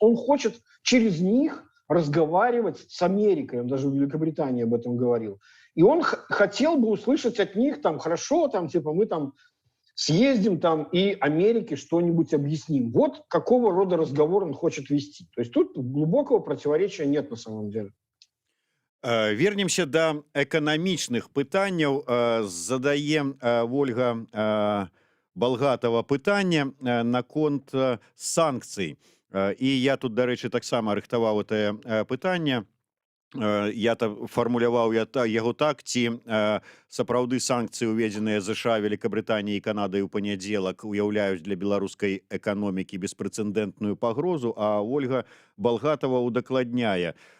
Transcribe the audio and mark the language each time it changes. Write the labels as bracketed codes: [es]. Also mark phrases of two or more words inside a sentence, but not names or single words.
[ru] Он хочет через них разговаривать с Америкой, он даже в Великобритании об этом говорил. И он хотел бы услышать от них, там, хорошо, там, типа, мы там съездим там и Америке что-нибудь объясним. Вот какого рода разговор он хочет вести. То есть тут глубокого противоречия нет на самом деле. [be] Вернемся да эканамічных пытанняў. Задае Ольга Балгатова пытанне наконт санкцый. І я тут, дарэчы, таксама рыхтаваў это пытанне. Я фармуляваў яго так, ці сапраўды санкцыі, уведзеныя ЗША, Великабрытаніяй і Канадай у панядзелак, уяўляюць для беларускай эканомікі беспрэцэдэнтную пагрозу, а Ольга Балгатова удакладняе,